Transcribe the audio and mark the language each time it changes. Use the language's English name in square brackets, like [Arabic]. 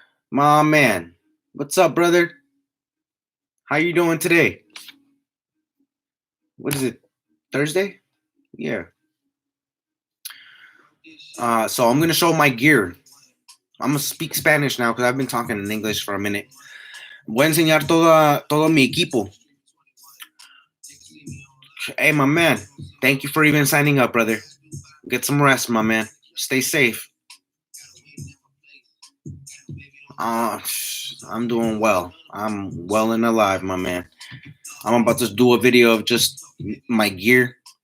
[English] My man, what's up, brother? How you doing today? What is it? Thursday? Yeah. So I'm gonna show my gear. I'm gonna speak Spanish now because I've been talking in English for a minute. [Spanish] Voy a enseñar todo mi equipo. [English] Hey, my man, thank you for even signing up, brother. Get some rest, my man. Stay safe. I'm doing well. I'm well and alive, my man. I'm about to do a video of just my gear.